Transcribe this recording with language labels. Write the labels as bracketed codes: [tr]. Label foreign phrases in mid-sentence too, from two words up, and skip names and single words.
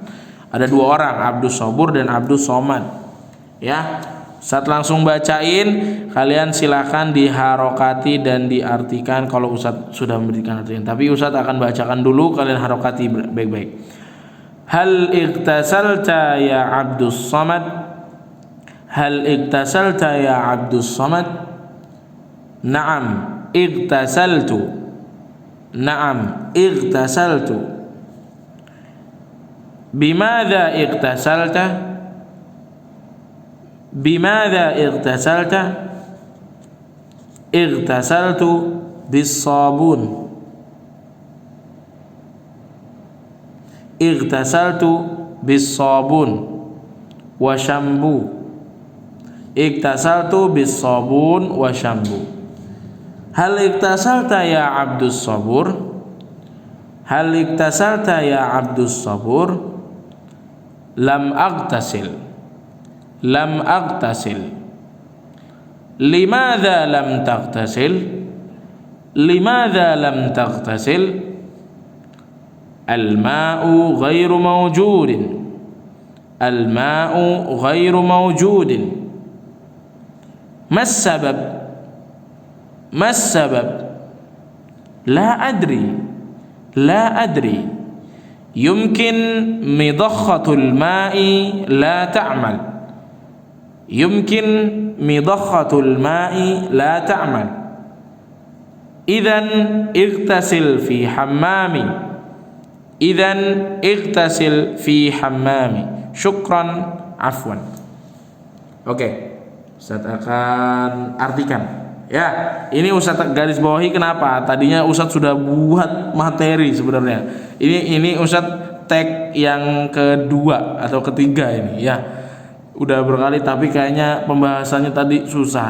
[id] Ada dua orang, Abdus Sabur dan Abdus Somad. Ya, saat langsung bacain, kalian silakan diharokati dan diartikan kalau Ustadz sudah memberikan artian. Tapi Ustadz akan bacakan dulu, kalian harokati baik-baik. [ar] هل اغتسلت يا عبد الصمد? هل اغتسلت يا عبد الصمد? Naam, igtasaltu. نعم، اغتسلت. بماذا اغتسلت? بماذا اغتسلت? اغتسلت بالصابون. اغتسلت بالصابون و شامبو. اغتسلت بالصابون و شامبو. هل اغتسلت يا عبد الصبور? هل اغتسلت يا عبد الصبور? لم أغتسل. لم أغتسل. لماذا لم تغتسل? لماذا لم تغتسل? الماء غير موجود. الماء غير موجود. ما السبب? ما السبب؟ لا أدري. يمكن مضخة الماء لا تعمل. يمكن مضخة الماء لا تعمل. إذن اغتسل في حمامي. إذن اغتسل في حمامي. شكرا. عفوا. [id] Oke, Ustaz akan artikan. Ya, ini Ustadz garis bawahi kenapa? Tadinya Ustadz sudah buat materi sebenarnya. Ini Ustadz tag yang kedua atau ketiga ini ya. Udah berkali tapi kayaknya pembahasannya tadi susah.